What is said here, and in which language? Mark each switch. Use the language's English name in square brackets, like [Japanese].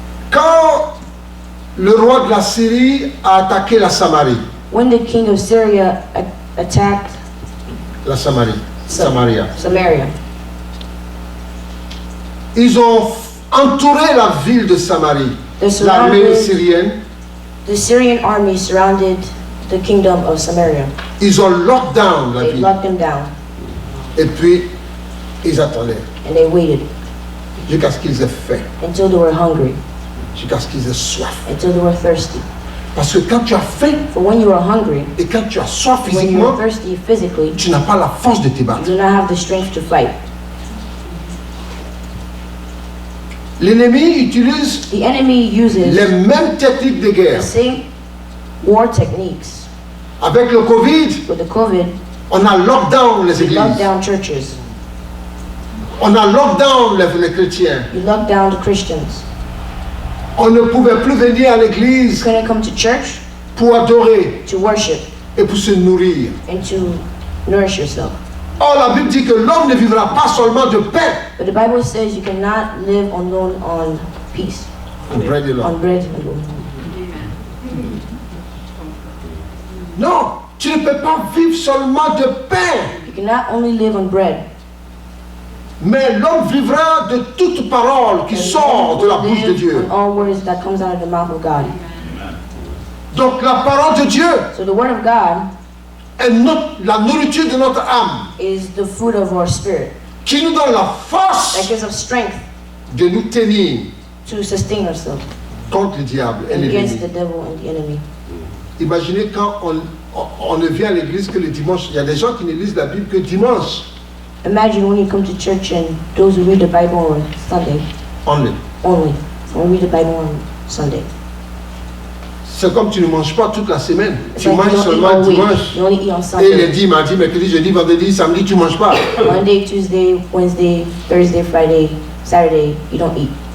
[French] Quand le roi de la Syrie a attaqué la Samarie, [English] When the king of Syria attacked [French] la Samarie, Samaria, [English] Samaria, [French] ils ont entouré la ville de Samarie. L'armée syrienne, [English] the Syrian army surrounded the kingdom of Samaria. [French] ils ont [English] locked down [French] la [English] They [French] ville. [English] locked them down [French] Et puis, ils attendaient [English] and they waited [French] jusqu'à ce qu'ils aient faim, [English] until they were hungry, [French] jusqu'à ce qu'ils aient soif. [English] until they were thirsty. [French] Parce que quand tu as faim [English] For when you are hungry, [French] et quand tu as soif [English] when [French] physiquement, [English] you're thirsty physically, [French] tu n'as pas la force de te [English] you [French] battre. [English] do not have the strength to fight. [French] L'ennemi utilise [English] The enemy uses [French] les mêmes techniques de [English] the [French] guerre. [English] same war techniques. [French] Avec le Covid, [English] With the COVID, [French] on a [English] locked down [French] les [English] you lock [French] églises. [English] down churches, [French] On a [English] locked down [French] les chrétiens. [English] you lock down the Christians. [French] On ne pouvait plus venir à [English] You [French] l'église [English] couldn't come to church [French] pour adorer [English] to worship [French] et pour se nourrir. [English] and to nourish yourself. [French] Or, la Bible dit que l'homme ne vivra pas seulement de pain. [English] But the Bible says you cannot live alone on peace, Bread alone. on bread alone. [French] Non, tu ne peux pas vivre seulement de pain. [English] You cannot only live on bread. [French] Mais l'homme vivra de toute parole qui [English] And [French] sort de la bouche de [English] live [French] Dieu. [English] on all words that comes out of the mouth of God. [French] Donc la parole de Dieu [English] So the word of God [French] est la nourriture de notre âme [English] is the food of our spirit [French] qui nous donne la [English] that [French] force [English] gives us strength [French] de nous tenir [English] to sustain ourselves [French] contre le diable et [English] against the devil and the enemy. [French] Imaginez quand on ne vient à l'église que le dimanche. Il y a des gens qui ne lisent la Bible que dimanche. [English] Imagine when you come to church and those who read the Bible on Sunday Only. only. When we read the Bible on Sunday. [French] C'est comme tu ne manges pas toute la semaine. [English] It's [French] Tu [English] like you [French] manges [English] don't eat [French] seulement [English] all week. [French] dimanche. [English] You only eat on [French] Et [English] Sunday. [French] lundi, mardi, mercredi, jeudi, vendredi, samedi, tu ne manges pas. [English] Monday, Tuesday, Wednesday, Thursday, Friday, Saturday, you don't eat.